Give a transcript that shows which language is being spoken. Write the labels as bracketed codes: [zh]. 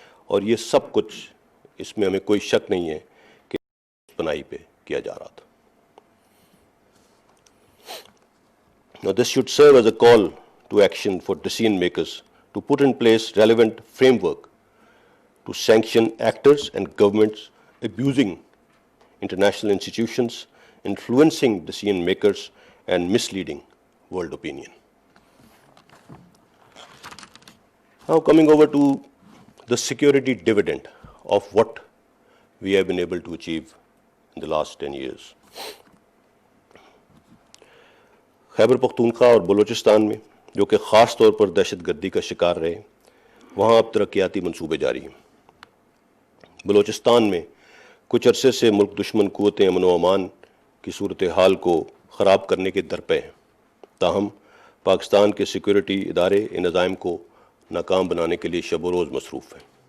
[ur] اور یہ سب کچھ، اس میں ہمیں کوئی شک نہیں ہے کہ پناہی پہ کیا جا رہا تھا۔ [en] Now this should serve as a call to action for decision makers to put in place relevant framework to sanction actors and governments abusing international institutions, influencing decision makers, and misleading world opinion. Now coming over to the security dividend of what we have been able to achieve in the last 10 years. [ur] Khyber Pakhtunkhwa اور بلوچستان میں جو کہ خاص طور پر دہشت گردی کا شکار رہے، وہاں اب ترقیاتی منصوبے جاری ہیں۔ بلوچستان میں کچھ عرصے سے ملک دشمن قوتیں امن و امان کی صورتحال کو خراب کرنے کے درپے ہیں، تاہم پاکستان کے سیکورٹی ادارے ان عزائم کو ناکام بنانے کے لیے شب و روز مصروف ہیں۔